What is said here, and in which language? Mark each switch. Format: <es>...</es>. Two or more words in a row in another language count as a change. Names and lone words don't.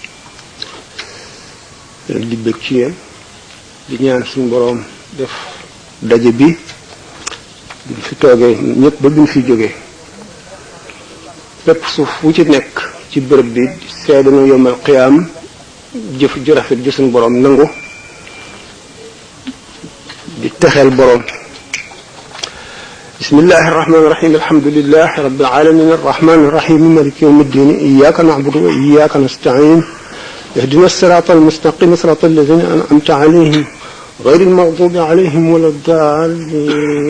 <wo>di bëgg ci yéen di ñaan suñu boroom def daje bi buñ fi toogee ñëpp ba buñ fi jógee lépp suuf wu ci nekk ci bërëb bi seede na yomal qiyaam jëf ju rafet ju suñu boroom nangu di texeel boroom.</wo> <ar>بسم الله الرحمن الرحيم الحمد لله رب العالمين الرحمن الرحيم مالك يوم الدين إياك نعبد وإياك نستعين اهدنا الصراط المستقيم صراط الذين أنعمت عليهم غير المغضوب عليهم ولا الضالين.</ar>